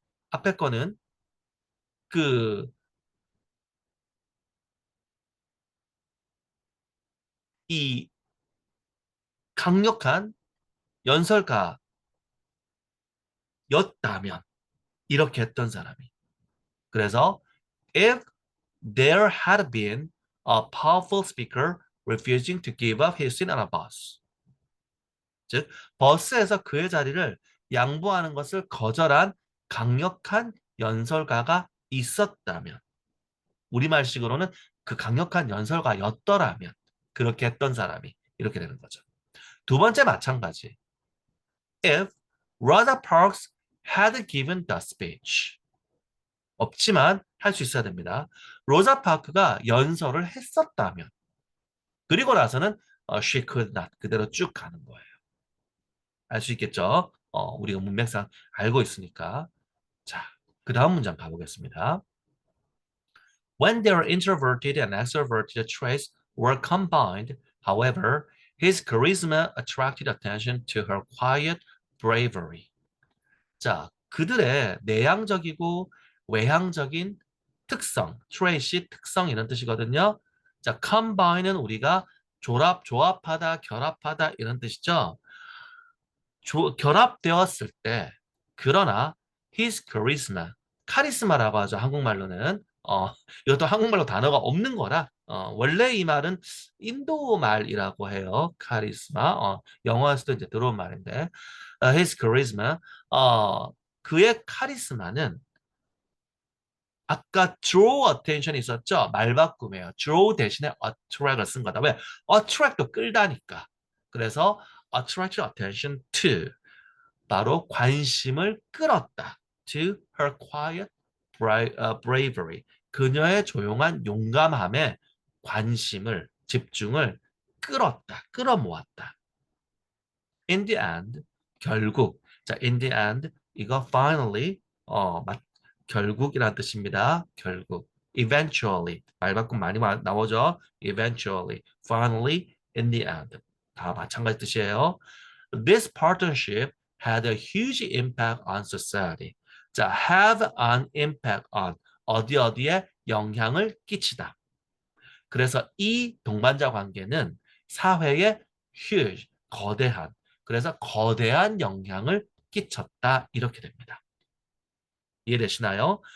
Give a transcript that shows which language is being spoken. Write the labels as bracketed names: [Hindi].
[Korean] 앞에 거는 그 이 강력한 연설가였다면 이렇게 했던 사람이. [English] 그래서 if there had been a powerful speaker refusing to give up his seat on a bus. [Korean] 즉 버스에서 그의 자리를 양보하는 것을 거절한 강력한 연설가가 있었다면 우리말식으로는 그 강력한 연설가였더라면 그렇게 했던 사람이 이렇게 되는 거죠. 두 번째 마찬가지. [English] If Rosa Parks had given the speech. [Korean] 없지만 할 수 있어야 됩니다. 로자 파크가 연설을 했었다면 그리고 나서는 [English] she could not [Korean] 그대로 쭉 가는 거예요. 알 수 있겠죠? 우리가 문맥상 알고 있으니까. 자, 그 다음 문장 가보겠습니다. [English] When their introverted and extroverted traits were combined, however, his charisma attracted attention to her quiet bravery. [Korean] 자, 그들의 내향적이고 외향적인 특성, 트레이시 특성 이런 뜻이거든요. 자, combine은 우리가 조합하다, 결합하다 이런 뜻이죠. 결합되었을 때, 그러나 [English] his charisma, [Korean] 카리스마라고 하죠. 한국말로는. 이것도 한국말로 단어가 없는 거라 원래 이 말은 인도 말이라고 해요. 카리스마. 영어에서도 이제 들어온 말인데 his charisma. 그의 카리스마는 아까 draw attention이 있었죠? 말바꿈이에요. draw 대신에 attract을 쓴 거다. 왜? attract도 끌다니까. 그래서 [English] attract attention to [Korean] 바로 관심을 끌었다. [English] To her quiet bravery. [Korean] 그녀의 조용한 용감함에 관심을, 집중을 끌었다. 끌어모았다. [English] In the end, 결국. [Korean] 자, in the end, 이거 finally, 결국이라는 뜻입니다. 결국. Eventually. 말바꿈 많이 나오죠. Eventually. [English] Finally, in the end. [Korean] 다 마찬가지 뜻이에요. [English] This partnership had a huge impact on society. [Korean] 자, have an impact on 어디에 영향을 끼치다. 그래서 이 동반자 관계는 사회에 huge, 거대한, 그래서 거대한 영향을 끼쳤다. 이렇게 됩니다. 이해되시나요?